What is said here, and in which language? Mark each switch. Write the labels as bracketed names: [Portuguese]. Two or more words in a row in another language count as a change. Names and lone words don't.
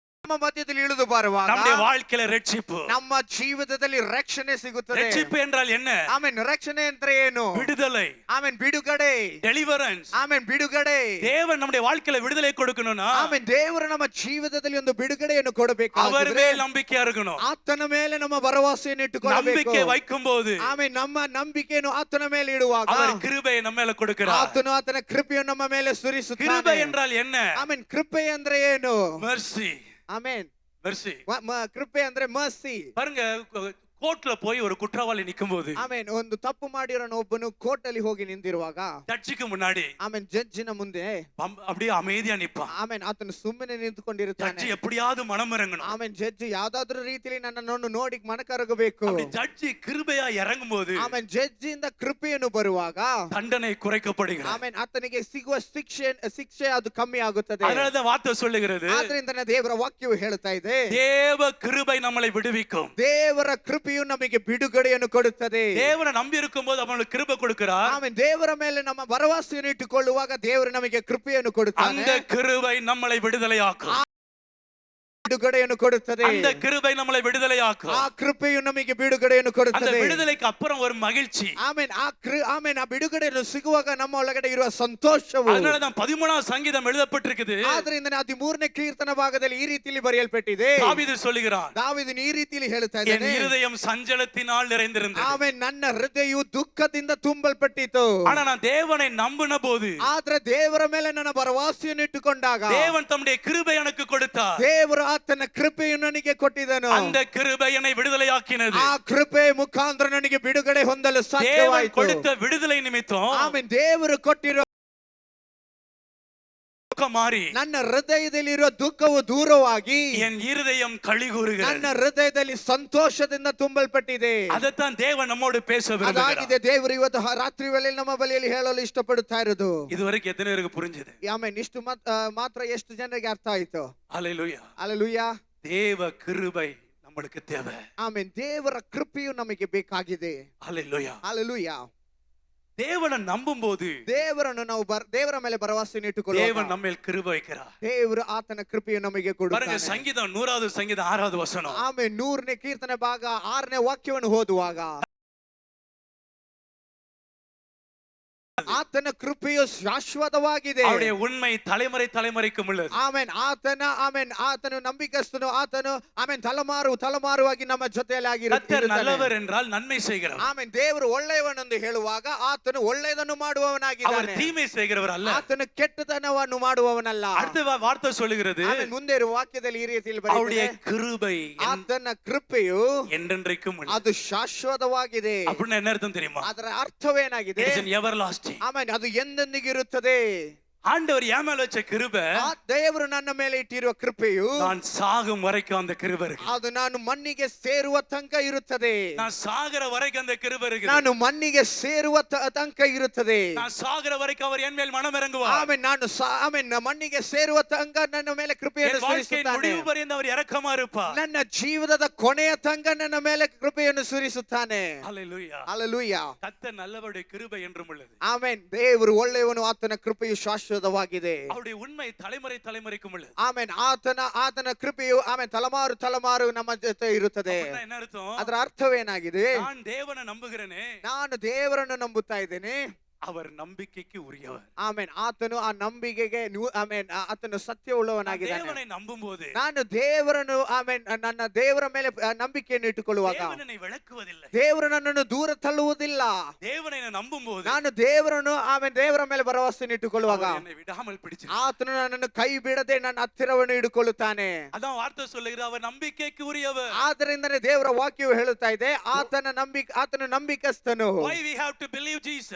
[Kannada] ನಮ್ಮ ಮಧ್ಯದಲ್ಲಿ ಇಳಿದು ಬರುವಾಗ [Tamil] நம்முடைய வாழ்க்கையில ரட்சிப்பு. [Kannada] ನಮ್ಮ ಜೀವಿತದಲ್ಲಿ ರಕ್ಷಣೆ ಸಿಗುತ್ತದೆ. [Tamil] ரட்சிப்பு என்றால் என்ன? [Kannada] ಆಮೆನ್. ರಕ್ಷಣೆ ಅಂದ್ರೆ ಏನು? [Tamil] விடுதலை. [Kannada] ಆಮೆನ್. ಬಿಡುಗಡೆ. [English] டெலிவரன்ஸ். [Kannada] ಆಮೆನ್. ಬಿಡುಗಡೆ. [Tamil] தேவன் நம்முடைய வாழ்க்கையில விடுதலை கொடுக்கணும்னா [Kannada] ಆಮೆನ್. ದೇವರು ನಮ್ಮ ಜೀವಿತದಲ್ಲಿ ಒಂದು ಬಿಡುಗಡೆಯನ್ನು ಕೊಡಬೇಕು. [Tamil] அவர் மேல் நம்பிக்கையா இருக்கணும். [Kannada] ಆತನ ಮೇಲೆ ನಮ್ಮ ಭರವಸೆಯನ್ನು ಇಟ್ಟುಕೊಳ್ಳಬೇಕು. [Tamil] நம்பிக்கை வைக்கும்போது [Kannada] ಆಮೆನ್. ನಮ್ಮ ನಂಬಿಕೆಯನ್ನು ಆತನ ಮೇಲೆ ಇಡುವಾಗ [Tamil] அவர் கிருபையை நம்ம மேல கொடுக்கிறார். [Kannada] ಆತನು ಆತನ ಕೃಪೆಯನ್ನು ನಮ್ಮ ಮೇಲೆ ಸುರಿಸುತ್ತಾನೆ. [Tamil] கிருபை என்றால் என்ன? [Kannada] ಆಮೆನ್. ಕೃಪೆ ಅಂದ್ರೆ ಏನು? [English] mercy. [Kannada] ಆಮೆನ್. [English] mercy. [Kannada] ಕೃಪೆ ಅಂದ್ರೆ ಮರ್ಸಿ. [Tamil] பாருங்க, கோர்ட்ல போய் ஒரு குற்றவாளி நிக்கும்போது [Kannada] ಆಮೆನ್. ಒಂದು ತಪ್ಪು ಮಾಡಿರೋನು ಒಬ್ಬನು ಕೋರ್ಟ್ ಅಲ್ಲಿ ಹೋಗಿ ನಿಂತಿರುವಾಗ [Tamil] ஜட்ஜுக்கு முன்னாடி [Kannada] ಆಮೆನ್ ಜಡ್ಜಿನ ಮುಂದೆ [Tamil] அப்படியே அமைதியா நிப்பான். [Kannada] ಆಮೆನ್. ಆತನು ಸುಮ್ಮನೆ ನಿಂತುಕೊಂಡಿರುತ್ತಾನೆ. [Tamil] ஜட்ஜ் எப்படியாவது மனம் இறங்கணும். [Kannada] ಆಮೆನ್. ಜಡ್ಜ್ ಯಾವ್ದಾದ್ರೂ ರೀತಿಯಲ್ಲಿ ನನ್ನನ್ನು ನೋಡಿ ಮನಕರಗಬೇಕು. [Tamil] அப்படி ஜட்ஜ் கிருபையா இறங்கும்போது [Kannada] ಆಮೆನ್. ಜಡ್ಜಿಂದ ಕೃಪೆಯನ್ನು ಬರುವಾಗ [Tamil] தண்டனை குறைக்கப்படுகிறது. [Kannada] ಆಮೆನ್. ಆತನಿಗೆ ಸಿಗುವ ಶಿಕ್ಷೆ ಅದು ಕಮ್ಮಿ ಆಗುತ್ತದೆ. [Tamil] அதனாலதான் வார்த்தை சொல்லுகிறது, [Kannada] ಆದ್ರಿಂದ ದೇವರ ವಾಕ್ಯವು ಹೇಳ್ತಾ ಇದೆ, [Tamil] தேவ கிருபை நம்மளை விடுவிக்கும். [Kannada] ದೇವರ ಕೃಪೆಯು ನಮಗೆ ಬಿಡುಗಡೆಯನ್ನು ಕೊಡುತ್ತದೆ. [Tamil] தேவனை நம்பி இருக்கும்போது அவனுக்கு கிருபை கொடுக்கிறார். [Kannada] ಆಮೆನ್. ದೇವರ ಮೇಲೆ ನಮ್ಮ ಭರವಸೆಯನ್ನು ಇಟ್ಟುಕೊಳ್ಳುವಾಗ ದೇವರು ನಮಗೆ ಕೃಪೆಯನ್ನು ಕೊಡುತ್ತಾನೆ. [Tamil] அந்த கிருபை நம்மளை விடுதலையாக்கும். [Kannada] ಬಿಡುಗಡೆಯನ್ನು ಕೊಡುತ್ತದೆ. [Tamil] அந்த கிருபை நம்மளை விடுதலையாக்கும். [Kannada] ಆ ಕೃಪೆಯು ನಮಗೆ ಬಿಡುಗಡೆಯನ್ನು [Tamil] அந்த [Kannada] ಕೊಡುತ್ತದೆ. [Tamil] விடுதலைக்கு அப்புறம் ஒரு மகிழ்ச்சி. [Kannada] ಆಮೆನ್. ಆಮೆನ್. ಆ ಬಿಡುಗಡೆಯನ್ನು ಸಿಗುವಾಗ ನಮ್ಮ ಒಳಗಡೆ ಇರುವ ಸಂತೋಷವು. [Tamil] அதனாலதான் 13ஆம் சங்கீதம் எழுதப்பட்டிருக்குது. [Kannada] ಆದ್ರಿಂದ 13ನೇ ಕೀರ್ತನ ಭಾಗದಲ್ಲಿ ಈ ರೀತಿಯಲ್ಲಿ ಬರೆಯಲ್ಪಟ್ಟಿದೆ. [Tamil] தாவீது சொல்லுகிறான், [Kannada] ದಾವೀದನು ಈ ರೀತಿಯಲ್ಲಿ ಹೇಳ್ತಾ [Tamil] என் [Kannada] ಇದ್ದಾನೆ, [Tamil] இருதயம் சஞ்சலத்தினால் நிறைந்திருந்தது. [Kannada] ಆಮೆನ್. ನನ್ನ ಹೃದಯವು ದುಃಖದಿಂದ ತುಂಬಲ್ಪಟ್ಟಿತು. [Tamil] ஆனா நான் தேவனை நம்பின போது, [Kannada] ಆದ್ರೆ ದೇವರ ಮೇಲೆ ನನ್ನ ಭರವಸೆಯನ್ನು ಇಟ್ಟುಕೊಂಡಾಗ [Tamil] தேவன் தம்முடைய கிருபை எனக்கு கொடுத்தார். [Kannada] ದೇವರು ಆತನ ಕೃಪೆಯನ್ನು ನನಗೆ ಕೊಟ್ಟಿದನು. [Tamil] அந்த கிருபை என்னை விடுதலையாக்கினது. [Kannada] ಆ ಕೃಪೆ ಮುಖಾಂತರ ನನಗೆ ಬಿಡುಗಡೆ ಹೊಂದಲು [Tamil] தேவன் [Kannada] ಸಾಧ್ಯವಾಯಿತು. [Tamil] கொடுத்த விடுதலை நிமித்தம் [Kannada] ಆಮೆನ್. ದೇವರು ಕೊಟ್ಟಿರೋ [Tamil] மாறி [Kannada] ನನ್ನ ಹೃದಯದಲ್ಲಿರುವ ದುಃಖವು ದೂರವಾಗಿ [Tamil] என் இருதயம் களிகூறுகிறது. [Kannada] ನನ್ನ ಹೃದಯದಲ್ಲಿ ಸಂತೋಷದಿಂದ ತುಂಬಲ್ಪಟ್ಟಿದೆ. [Tamil] அதைத்தான் தேவன் நம்மோடு பேச [Kannada] ಅದಾಗಿದೆ [Tamil] விரும்புகிறார். [Kannada] ದೇವರು ಇವತ್ತು ರಾತ್ರಿ ವೇಳೆಯಲ್ಲಿ ನಮ್ಮ ಬಳಿಯಲ್ಲಿ ಹೇಳಲು ಇಷ್ಟಪಡುತ್ತಾ ಇರೋದು. [Tamil] இதுவரைக்கும் எத்தனை பேருக்கு புரிஞ்சது? [Kannada] ಆಮೆನ್. ಇಷ್ಟು ಮಾತ್ರ ಎಷ್ಟು ಜನರಿಗೆ ಅರ್ಥ ಆಯ್ತು? [Tamil] ஹல்லேலூயா. [Kannada] ಹಲ್ಲೆಲೂಯಾ. [Tamil] தேவ கிருபை நம்மளுக்கு தேவை. [Kannada] ಆಮೆನ್. ದೇವರ ಕೃಪೆಯು ನಮಗೆ ಬೇಕಾಗಿದೆ. [Tamil] ஹல்லேலூயா. [Kannada] ಹಲ್ಲೆಲೂಯಾ. [Tamil] தேவனை நம்பும்போது [Kannada] ದೇವರನ್ನು ನಾವು ದೇವರ ಮೇಲೆ ಭರವಸೆಯನ್ನು ಇಟ್ಟುಕೊಳ್ಳುವಾಗ [Tamil] தேவன் நம்ம மேல் கிருபை வைக்கிறார். [Kannada] ದೇವರು ಆತನ ಕೃಪೆಯು ನಮಗೆ [Tamil] பாருங்க, [Kannada] ಕೊಡುತ್ತಾನೆ. [Tamil] சங்கீதம் 100வது சங்கீதம் 6வது வசனம். [Kannada] ಆಮೆನ್. 100ನೇ ಕೀರ್ತನೆ ಭಾಗ 6ನೇ ವಾಕ್ಯವನ್ನು ಓದುವಾಗ ಆತನ ಕೃಪೆಯು ಶಾಶ್ವತವಾಗಿದೆ. [Tamil] அவருடைய உண்மை தலைமுறை தலைமுறைக்கும் உள்ளது. [Kannada] ಆಮೆನ್. ಆತನು ನಂಬಿಕಸ್ತನು. ಆತನು ಆಮೆನ್ ತಲೆಮಾರುವಾಗಿ ನಮ್ಮ ಜೊತೆಯಲ್ಲಿ [Tamil] கர்த்தர் நல்லவர் என்றால் நன்மை செய்கிறவர். [Kannada] ಆಮೆನ್. ದೇವರು ಒಳ್ಳೆಯವನೆಂದು ಹೇಳುವಾಗ ಆತನು ಒಳ್ಳೆಯದನ್ನು [Tamil] அவர் [Kannada] ಮಾಡುವವನಾಗಿದ್ದಾನೆ. [Tamil] தீமை செய்கிறவர் அல்ல. [Kannada] ಆತನು ಕೆಟ್ಟತನವನ್ನು ಮಾಡುವವನಲ್ಲ. [Tamil] அடுத்த வார்த்தை சொல்லுகிறது, [Kannada] ಆಮೆನ್. ಮುಂದೆ ಇರುವ ವಾಕ್ಯದಲ್ಲಿ ಈ ರೀತಿಯಲ್ಲಿ [Tamil] அவருடைய [Kannada] ಬರೆದಿದೆ, [Tamil] கிருபை [Kannada] ಆತನ ಕೃಪೆಯು [Tamil] என்றென்றைக்கும் உள்ளது. [Kannada] ಅದು ಶಾಶ್ವತವಾಗಿದೆ. [Tamil] அப்படின்னா என்ன அர்த்தம் தெரியுமா? [Kannada] ಅದರ ಅರ್ಥವೇನಾಗಿದೆ? [English] It is an everlasting. [Kannada] ಆಮೆನ್. ಅದು ಎಂದೆಂದಿಗಿರುತ್ತದೆ. [Tamil] ஆண்டவர் என் மேல வச்ச கிருபை, [Kannada] ಆ ದೇವರು ನನ್ನ ಮೇಲೆ ಇಟ್ಟಿರುವ ಕೃಪೆಯು [Tamil] நான் சாகும் வரைக்கும் அந்த கிருபை இருக்கு. [Kannada] ಅದು ನಾನು ಮಣ್ಣಿಗೆ ಸೇರುವ ತನಕ ಇರುತ್ತದೆ. [Tamil] நான் சாகிற வரைக்கும் அந்த கிருபை இருக்கு. [Kannada] ನಾನು ಮಣ್ಣಿಗೆ ಸೇರುವ ತನಕ ಇರುತ್ತದೆ. [Tamil] நான் சாகிற வரைக்கும் அவர் என் மேல் மனம் இறங்குவார். [Kannada] ಆಮೆನ್. ಆಮೆನ್. ಮಣ್ಣಿಗೆ ಸೇರುವ ತನಕ ನನ್ನ ಮೇಲೆ ಕೃಪೆಯನ್ನು [Tamil] என் வாழ்க்கையின் [Kannada] ಸುರಿಸುತ್ತಾನೆ. [Tamil] முடிவு பரியಂತ அவர் இரக்கமா இருப்பார். [Kannada] ನನ್ನ ಜೀವನದ ಕೊನೆಯ ತನಕ ನನ್ನ ಮೇಲೆ ಕೃಪೆಯನ್ನು ಸುರಿಸುತ್ತಾನೆ. [Tamil] ஹல்லேலூயா. [Kannada] ಹಲ್ಲೆಲೂಯಾ. [Tamil] கர்த்தர் நல்லவருடைய கிருபை என்றும் உள்ளது. [Kannada] ಆಮೆನ್. ದೇವರು ಒಳ್ಳೆಯವನು. ಆತನ ಕೃಪೆಯು ಶಾಶ್ವತವಾಗಿದೆ. [Tamil] அவருடைய உண்மை தலைமுறை தலைமுறைக்கும் உள்ளது. [Kannada] ಆಮೆನ್. ಆತನ ಕೃಪೆಯು ಆಮೆನ್ ತಲೆಮಾರು ನಮ್ಮ ಜೊತೆ ಇರುತ್ತದೆ. [Tamil] அப்படின்னா என்ன ಅರ್ಥ? [Kannada] ಅದರ ಅರ್ಥವೇನಾಗಿದೆ? [Tamil] நான் தேவனை நம்புகிறேனே, [Kannada] ನಾನು ದೇವರನ್ನು ನಂಬುತ್ತಾ ಇದ್ದೇನೆ. [Tamil] அவர் நம்பிக்கைக்கு உரியவர். [Kannada] ಆಮೆನ್. ಆತನು ಆ ನಂಬಿಕೆಗೆ ಆಮೆನ್ ಆತನು ಸತ್ಯವುಳ್ಳವನಾಗಿದ್ದಾನೆ. [Tamil] தேவனை நம்பும்போது [Kannada] ನಾನು ದೇವರನ್ನು ಆಮೆನ್ ನನ್ನ ದೇವರ ಮೇಲೆ ನಂಬಿಕೆಯನ್ನು ಇಟ್ಟುಕೊಳ್ಳುವಾಗ [Tamil] தேவனை விளக்குவதில்லை. [Kannada] ದೇವರು ನನ್ನನ್ನು ದೂರ ತಳ್ಳುವುದಿಲ್ಲ. [Tamil] தேவனை நம்பும்போது [Kannada] ನಾನು ದೇವರನ್ನು ಆಮೆನ್ ದೇವರ ಮೇಲೆ ಭರವಸೆಯನ್ನು ಇಟ್ಟುಕೊಳ್ಳುವಾಗ [Tamil] அவர் என்னை விடாமல் பிடிச்சிருக்கார். [Kannada] ಆತನು ನನ್ನನ್ನು ಕೈ ಬಿಡದೆ ನನ್ನ ಹತ್ತಿರವನ್ನು ಇಟ್ಟುಕೊಳ್ಳುತ್ತಾನೆ. [Tamil] அதான் வார்த்தை சொல்லுகிறது, அவர் நம்பிக்கைக்கு உரியவர். [Kannada] ಆದ್ದರಿಂದಲೇ ದೇವರ ವಾಕ್ಯವು ಹೇಳುತ್ತಾ ಇದೆ, ಆತನು ನಂಬಿಕಸ್ಥನು. [English] Why we have to believe Jesus?